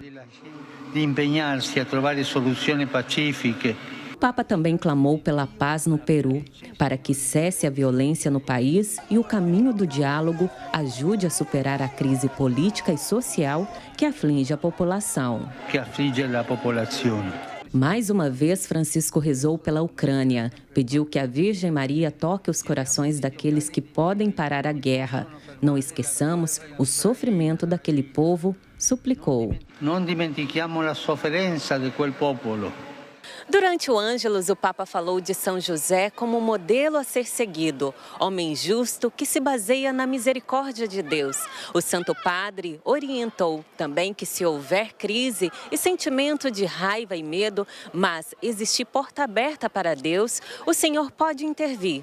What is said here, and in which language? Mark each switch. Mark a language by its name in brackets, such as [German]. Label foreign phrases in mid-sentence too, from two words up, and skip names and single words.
[Portuguese] O Papa também clamou pela paz no Peru, para que cesse a violência no país e o caminho do diálogo ajude a superar a crise política e social que aflige a população. Mais uma vez, Francisco rezou pela Ucrânia. Pediu que a Virgem Maria toque os corações daqueles que podem parar a guerra. Não esqueçamos o sofrimento daquele povo, suplicou. [Italian] Não dimentichiamo a sofferenza di quel popolo. [Portuguese] Durante o Ângelus, o Papa falou de São José como modelo a ser seguido, homem justo que se baseia na misericórdia de Deus. O Santo Padre orientou também que se houver crise e sentimento de raiva e medo, mas existir porta aberta para Deus, o Senhor pode intervir.